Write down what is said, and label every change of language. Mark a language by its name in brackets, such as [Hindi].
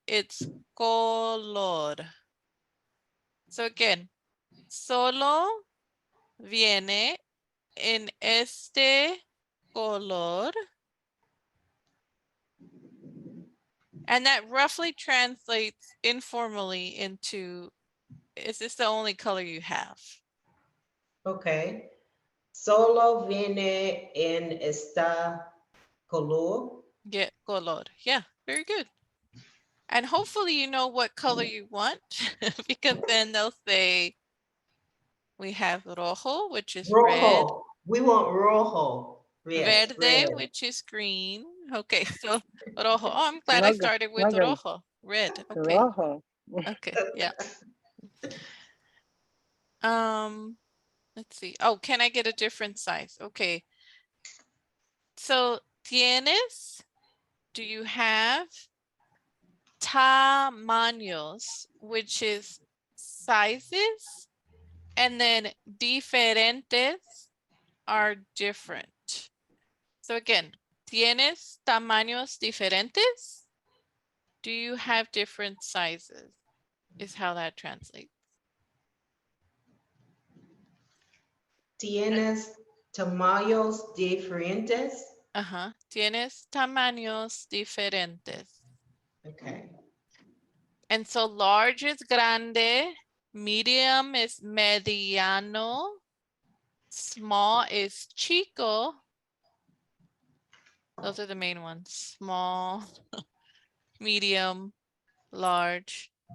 [English] It's color. So again, [Spanish] solo viene en este color. [English] And that roughly translates informally into, is this the only color you have? Okay. [Spanish] Solo viene en esta color. [English] Yeah, color. Yeah, very good. And hopefully you know what color you want, because then they'll say, we have rojo, which is red. Rojo. We want rojo. Yes, [Spanish] Verde, [English] red. which is green. Okay, so rojo. Oh, I'm glad I Okay, started with okay. rojo. Red. Okay. [Spanish] Rojo. [English] Okay. Yeah. Let's see. Oh, can I get a different size? Okay. So tienes, do you have tamaños, which is sizes, and then diferentes are different. So again, [Spanish] tienes tamaños diferentes? [English] Do you have different sizes? Is how that translates. [Spanish] Tienes tamaños diferentes. [English] Uh-huh. [Spanish] Tienes tamaños diferentes. [English] Okay. And so large is grande, medium is mediano, small is chico. Those are the main ones. Small, medium, large.